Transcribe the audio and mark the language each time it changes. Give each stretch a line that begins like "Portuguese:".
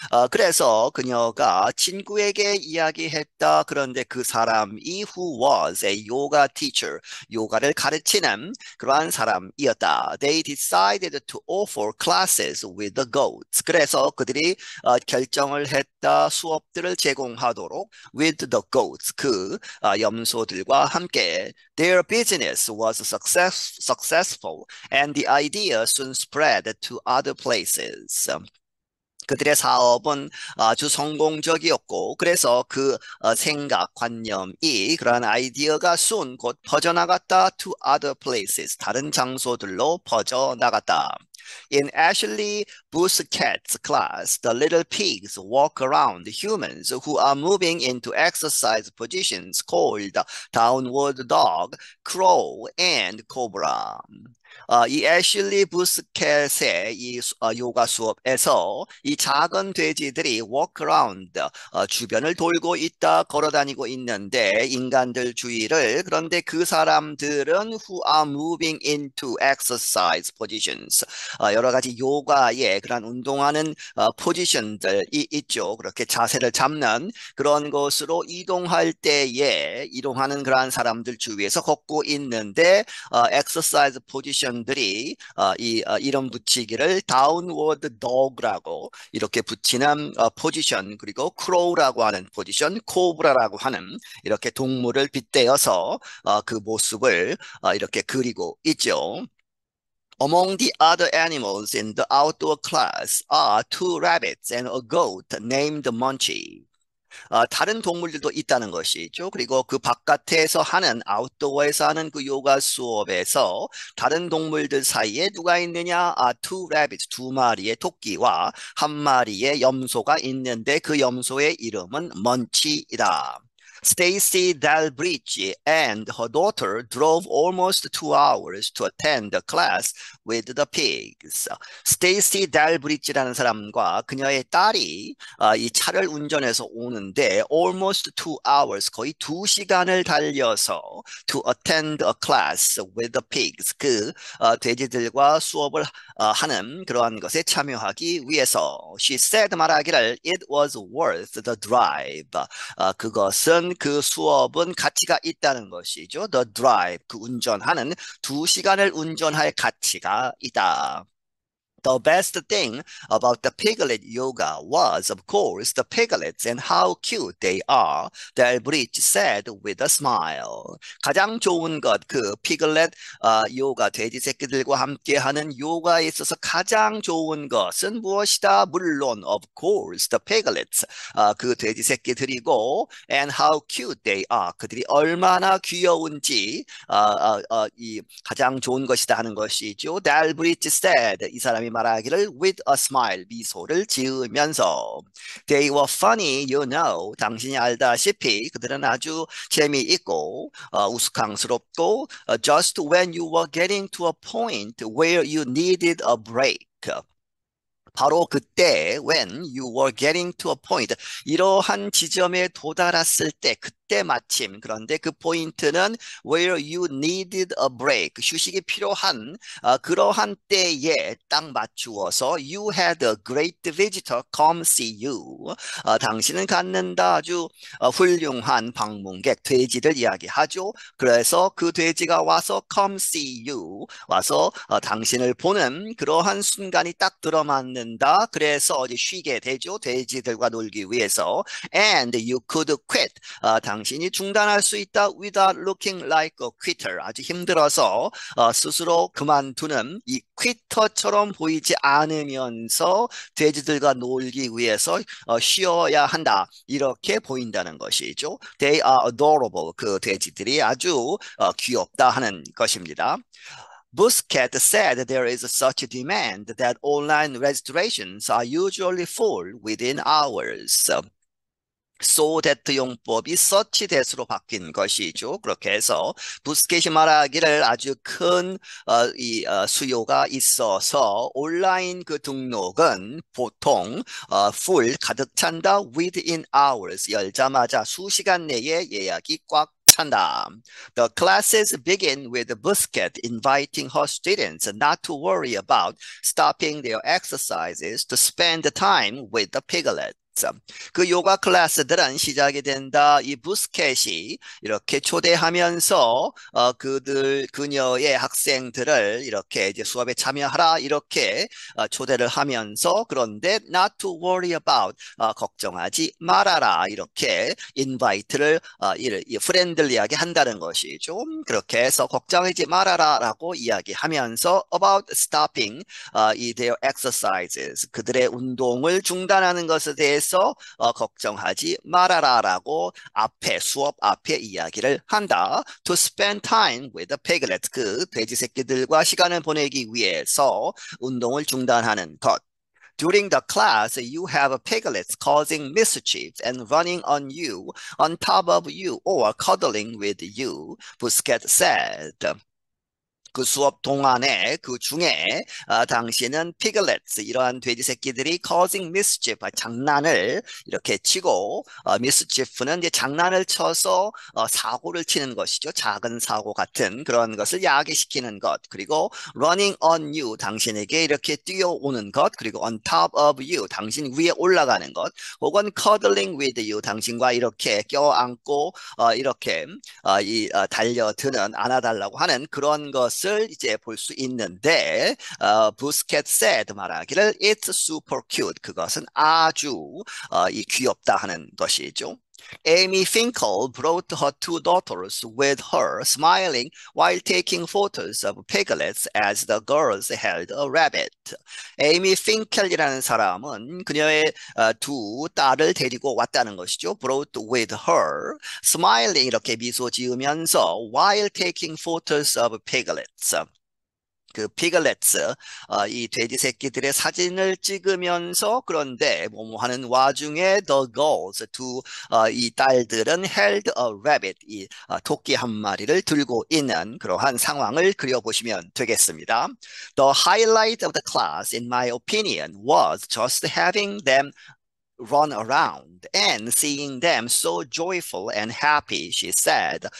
Korean: 그래서 그녀가 친구에게 이야기했다. 그런데 그 사람이
English: who was a yoga teacher,
Korean: 요가를 가르치는 그러한 사람이었다.
English: They decided to offer classes with the goats.
Korean: 그래서 그들이 결정을 했다. 수업들을 제공하도록
English: with the goats,
Korean: 염소들과 함께.
English: Their business was successful and the idea soon spread to other places.
Korean: 그들의 사업은 아주 성공적이었고, 그래서 그 생각, 관념이, 그러한 아이디어가
English: soon
Korean: 곧 퍼져나갔다
English: to other places,
Korean: 다른 장소들로 퍼져나갔다.
English: In Ashley Busquets' class, the little pigs walk around humans who are moving into exercise positions called downward dog, crow, and cobra.
Korean: 이 애슐리 부스켓의 요가 수업에서 이 작은 돼지들이
English: walk around,
Korean: 주변을 돌고 있다, 걸어 다니고 있는데 인간들 주위를, 그런데 그 사람들은
English: who are moving into exercise positions,
Korean: 여러 가지 요가의 그런 운동하는 포지션들이 있죠. 그렇게 자세를 잡는 그런 것으로 이동할 때에 이동하는 그러한 사람들 주위에서 걷고 있는데 엑서사이즈 포지션들이 이름 붙이기를 다운워드
English: dog
Korean: 라고 이렇게 붙이는 포지션, 그리고
English: crow
Korean: 라고 하는 포지션, 코브라라고 하는 이렇게 동물을 빗대어서 그 모습을 이렇게 그리고 있죠.
English: Among the other animals in the outdoor class are two rabbits and a goat named Munchie.
Korean: 다른 동물들도 있다는 것이죠. 그리고 그 바깥에서 하는, 아웃도어에서 하는 그 요가 수업에서 다른 동물들 사이에 누가 있느냐?
English: two rabbits,
Korean: 두 마리의 토끼와 한 마리의 염소가 있는데 그 염소의 이름은 먼치이다.
English: Stacy Dalbridge and her daughter drove almost 2 hours to attend the class with the pigs.
Korean: Stacy Dalbridge라는 사람과 그녀의 딸이 이 차를 운전해서 오는데
English: almost 2 hours,
Korean: 거의 2시간을 달려서
English: to attend a class with the pigs,
Korean: 그 돼지들과 수업을 하는 그러한 것에 참여하기 위해서.
English: She said,
Korean: 말하기를
English: it was worth the drive.
Korean: 그것은, 그 수업은 가치가 있다는 것이죠.
English: The drive,
Korean: 그 운전하는, 2시간을 운전할 가치가 있다.
English: The best thing about the piglet yoga was, of course, the piglets and how cute they are, Delbridge said with a smile.
Korean: 가장 좋은 것, 그 피글렛 요가, 돼지 새끼들과 함께하는 요가에 있어서 가장 좋은 것은 무엇이다? 물론,
English: of course, the piglets,
Korean: 그 돼지 새끼들이고,
English: and how cute they are,
Korean: 그들이 얼마나 귀여운지 이 가장 좋은 것이다 하는 것이죠.
English: Delbridge said,
Korean: 이 사람이 말하기를
English: with a smile,
Korean: 미소를 지으면서.
English: They were funny, you know.
Korean: 당신이 알다시피 그들은 아주 재미있고 우스꽝스럽고
English: just when you were getting to a point where you needed a break.
Korean: 바로 그때,
English: when you were getting to a point,
Korean: 이러한 지점에 도달했을 때, 그때 마침, 그런데 그 포인트는
English: where you needed a break,
Korean: 휴식이 필요한 그러한 때에 딱 맞추어서
English: you had a great visitor come see you.
Korean: 당신은 갖는다 아주 훌륭한 방문객, 돼지를 이야기하죠. 그래서 그 돼지가 와서
English: come see you,
Korean: 와서 당신을 보는 그러한 순간이 딱 들어맞는 다. 그래서 어디 쉬게 되죠. 돼지들과 놀기 위해서.
English: And you could quit.
Korean: 당신이 중단할 수 있다.
English: Without looking like a quitter.
Korean: 아주 힘들어서 스스로 그만두는 이 퀴터처럼 보이지 않으면서 돼지들과 놀기 위해서 쉬어야 한다. 이렇게 보인다는 것이죠.
English: They are adorable.
Korean: 그 돼지들이 아주 귀엽다 하는 것입니다.
English: Busquet said there is such a demand that online registrations are usually full within hours. so that
Korean: 용법이
English: such that
Korean: 으로 바뀐 것이죠. 그렇게 해서 부스켓이 말하기를 아주 큰 수요가 있어서 온라인 그 등록은 보통
English: full
Korean: 가득 찬다
English: within hours
Korean: 열자마자 수시간 내에 예약이 꽉 찬다.
English: The classes begin with Busquet inviting her students not to worry about stopping their exercises to spend time with the piglet.
Korean: 그 요가 클래스들은 시작이 된다. 이 부스켓이 이렇게 초대하면서 그녀의 학생들을 이렇게 이제 수업에 참여하라 이렇게 초대를 하면서 그런데
English: not to worry about
Korean: 걱정하지 말아라 이렇게 인바이트를 프렌들리하게 한다는 것이죠. 그렇게 해서 걱정하지 말아라라고 이야기하면서
English: about stopping
Korean: 이
English: their exercises
Korean: 그들의 운동을 중단하는 것에 대해서 걱정하지 말아라라고 수업 앞에 이야기를 한다.
English: To spend time with the piglets
Korean: 그 돼지 새끼들과 시간을 보내기 위해서 운동을 중단하는 것.
English: During the class, you have piglets causing mischief and running on you, on top of you, or cuddling with you, Busquets said.
Korean: 그 수업 동안에 그 중에 당신은
English: piglets
Korean: 이러한 돼지 새끼들이
English: causing mischief
Korean: 장난을 이렇게 치고
English: mischief
Korean: 는 이제 장난을 쳐서 사고를 치는 것이죠. 작은 사고 같은 그런 것을 야기시키는 것 그리고
English: running on you
Korean: 당신에게 이렇게 뛰어오는 것 그리고
English: on top of you
Korean: 당신 위에 올라가는 것 혹은
English: cuddling with you
Korean: 당신과 이렇게 껴안고 이렇게 달려드는 안아달라고 하는 그런 것을 이제 볼 수 있는데 부스켓
English: said
Korean: 말하기를
English: it's super cute
Korean: 그것은 아주 귀엽다 하는 것이죠.
English: Amy Finkel brought her two daughters with her, smiling while taking photos of piglets as the girls held a rabbit.
Korean: 에이미 핑켈이라는 사람은 그녀의 두 딸을 데리고 왔다는 것이죠.
English: Brought with her, smiling
Korean: 이렇게 미소 지으면서
English: while taking photos of piglets.
Korean: 그 피글렛스 이 돼지 새끼들의 사진을 찍으면서 그런데 뭐뭐 하는 와중에
English: the girls
Korean: 이 딸들은
English: held a rabbit
Korean: 이 토끼 한 마리를 들고 있는 그러한 상황을 그려보시면 되겠습니다.
English: The highlight of the class, in my opinion, was just having them run around and seeing them so joyful and happy, she said.